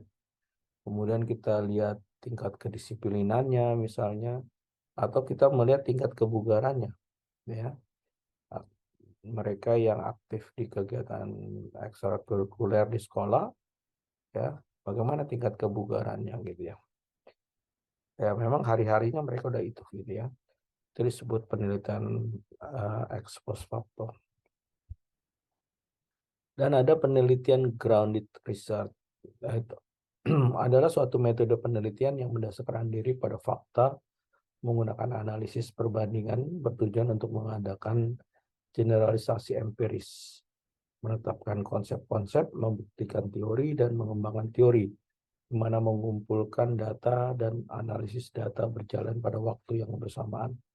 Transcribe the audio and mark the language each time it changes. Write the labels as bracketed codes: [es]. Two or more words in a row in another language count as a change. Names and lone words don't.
[id] Kemudian kita lihat tingkat kedisiplinannya misalnya, atau kita melihat tingkat kebugarannya, ya. Mereka yang aktif di kegiatan ekstrakurikuler di sekolah, ya, bagaimana tingkat kebugarannya gitu ya. Ya memang hari-harinya mereka udah itu gitu ya. Itu disebut penelitian [la] ex post facto. [id] Dan ada penelitian [en] grounded research. [id] Nah, itu adalah suatu metode penelitian yang mendasarkan diri pada fakta, menggunakan analisis perbandingan, bertujuan untuk mengadakan generalisasi empiris, menetapkan konsep-konsep, membuktikan teori, dan mengembangkan teori, di mana mengumpulkan data dan analisis data berjalan pada waktu yang bersamaan.